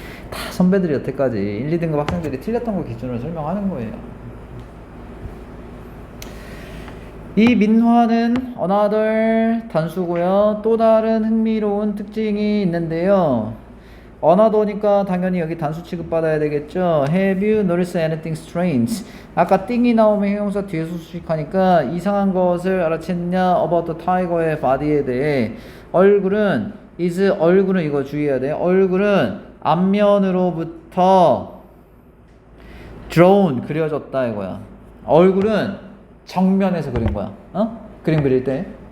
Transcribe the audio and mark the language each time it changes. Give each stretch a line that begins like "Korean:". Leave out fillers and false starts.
Korean: 다 선배들이 여태까지 1, 2등급 학생들이 틀렸던 거 기준으로 설명하는 거예요. 이 민화는 another 단수고요. 또 다른 흥미로운 특징이 있는데요. another니까 당연히 여기 단수 취급받아야 되겠죠.
English: Have you noticed anything strange?
Korean: 아까 띵이 나오면 형용사 뒤에서 수식하니까 이상한 것을 알아챘냐?
English: About the tiger의 body에
Korean: 대해. 얼굴은 이거 주의해야 돼. 얼굴은 앞면으로부터 drawn 그려졌다 이거야. 얼굴은 정면에서 그린 거야. 그림 그릴 때.